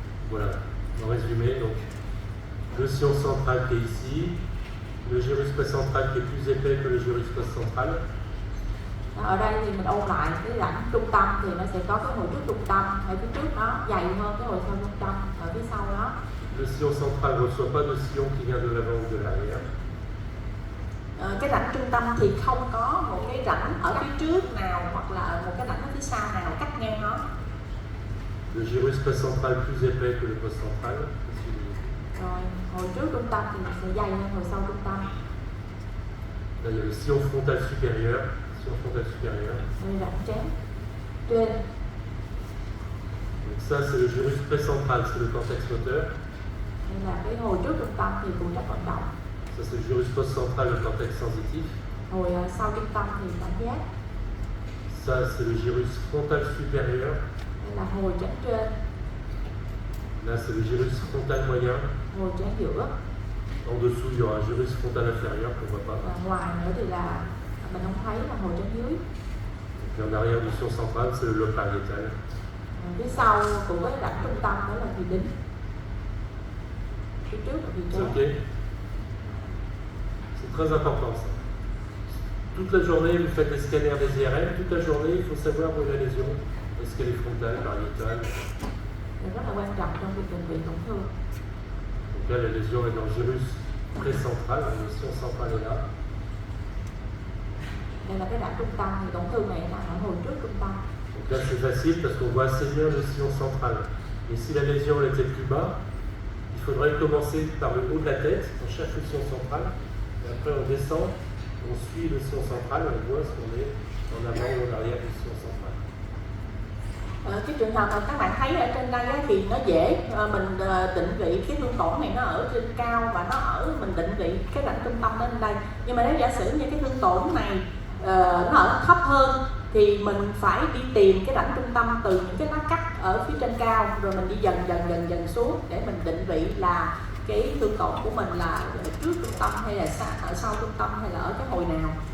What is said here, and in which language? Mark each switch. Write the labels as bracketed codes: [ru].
[fr] Voilà, en résumé, donc le sillon central qui est ici, le gyrus précentral qui est plus épais que le gyrus postcentral. [vi] Ở đây thì mình ôn lại cái rãnh trung tâm thì nó sẽ có cái hồi trước trung tâm ở phía trước nó dày hơn cái hồi sau trung tâm ở phía sau đó. [fr] Le sillon central ne reçoit pas de sillon qui vient de l'avant ou de l'arrière. [vi] Cái rãnh trung tâm thì không có một cái rãnh ở phía trước nào hoặc là một cái rãnh ở phía sau nào cắt ngang nó. [fr] Le gyrus précentral plus épais que le postcentral. [vi] Rồi hồi trước trung tâm thì sẽ dày hơn hồi sau trung tâm. [fr] Là il y a le sillon frontal supérieur, sillon frontal supérieur. [vi] Đây rãnh trán trên. [fr] Donc ça c'est le gyrus précentral, c'est le cortex moteur. [vi] Đây là cái hồi trước trung tâm thì phụ trách vận động. [fr] Ça c'est le gyrus postcentral, le cortex sensitif. [vi] Hồi sau trung tâm thì cảm giác. [fr] Ça c'est le gyrus frontal supérieur. [vi] Đây là hồi trán trên. [fr] Là c'est le gyrus frontal moyen. [vi] Hồi trán giữa. [fr] En dessous il y aura un gyrus frontal inférieur qu'on voit pas. [vi] Và ngoài nữa thì là mình không thấy là hồi trán dưới. [fr] Et en arrière du sillon central c'est le lobe pariétal. [vi] Phía sau của cái rãnh trung tâm đó là thùy đính. Phía trước là thùy [fr] C'est [vi] trán. ok. [fr] C'est très important ça. Toute la journée vous faites des scanners des IRM, toute la journée il faut savoir où est la lésion. Est-ce qu'elle est frontale, pariétale? [vi] Điều rất là quan trọng trong việc chuẩn bị tổn thương. [fr] Donc là la lésion est dans le gyrus précentral, le sillon central est là. [vi] Đây là cái rãnh trung tâm thì tổn thương này là ở hồi trước trung tâm. [fr] Donc là c'est facile parce qu'on voit assez bien le sillon central. Et si la lésion elle était plus bas, il faudrait commencer par le haut de la tête, on cherche le sillon central, et après on descend, on suit le sillon central, on voit ce qu'on est en avant ou en arrière du sillon central. [vi] Cái trường hợp mà các bạn thấy ở trên đây á, thì nó dễ mình định vị cái thương tổn này nó ở trên cao và nó ở mình định vị cái rãnh trung tâm đến đây. Nhưng mà nếu giả sử như cái thương tổn này nó ở thấp hơn thì mình phải đi tìm cái rãnh trung tâm từ những cái nát cắt ở phía trên cao, rồi mình đi dần xuống để mình định vị là cái thương tổn của mình là trước trung tâm hay là ở sau trung tâm hay là ở cái hồi nào.